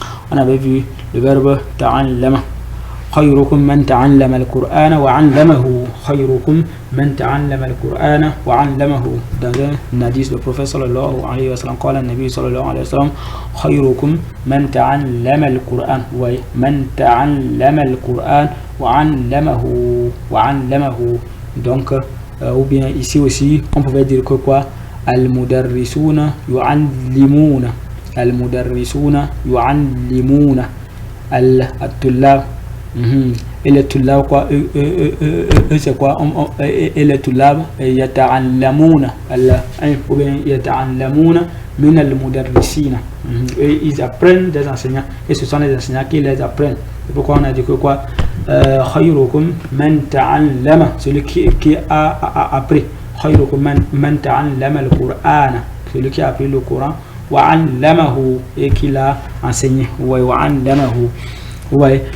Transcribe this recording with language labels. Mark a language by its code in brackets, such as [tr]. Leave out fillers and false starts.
[fr] On avait vu le verbe ta'allama. [ar] خيركم من تعلم القرآن وعلمه. خيركم من تعلم القرآن وعلمه. [fr] Dans un hadith, le prophète [ar] sallallahu alayhi wa sallam قال النبي صلى الله عليه وسلم خيركم من تعلم القرآن. [fr] Oui, [ar] من تعلم القرآن وعلمه. [fr] Donc ou bien ici aussi on pouvait dire que quoi? [ar] المدرسون يعلمون. المدرسون يعلمون الطلاب. [fr] et les tulab quoi, c'est quoi, et les tulab yata'allamuna ou bien [ar] yata'allamuna min al-mudarrisina, [fr] et ils apprennent des enseignants, et ce sont les enseignants qui les apprennent. C'est pourquoi on a dit que quoi, khayrukum man ta'allama, celui qui a appris, [ar] khayrukum man ta'allama al-Qur'ana, [fr] celui qui a appris le Coran, [ar] wa 'allamahu, [fr] et qui l'a enseigné, wa 'allamahu. Ouais.